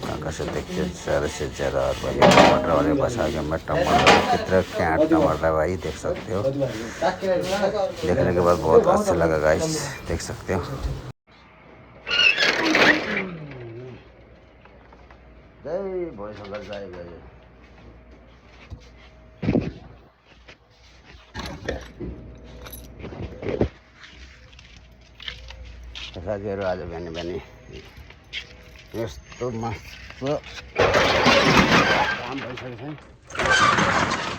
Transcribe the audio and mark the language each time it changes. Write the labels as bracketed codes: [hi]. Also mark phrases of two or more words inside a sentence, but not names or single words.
[hi] कहाँ से देखते ज़्यादा से ज़्यादा। और भाई टमाटर वाले पास आ गया मैं। टमाटर कितना क्या टमाटर है भाई, देख सकते हो। देखने के बाद बहुत अच्छा लगा गाइस, देख सकते हो। जय भोले शंकर जय जय। [ne] साथीहरू आज बिहान बिहान यस्तो मस्त काम भइसकेको छ।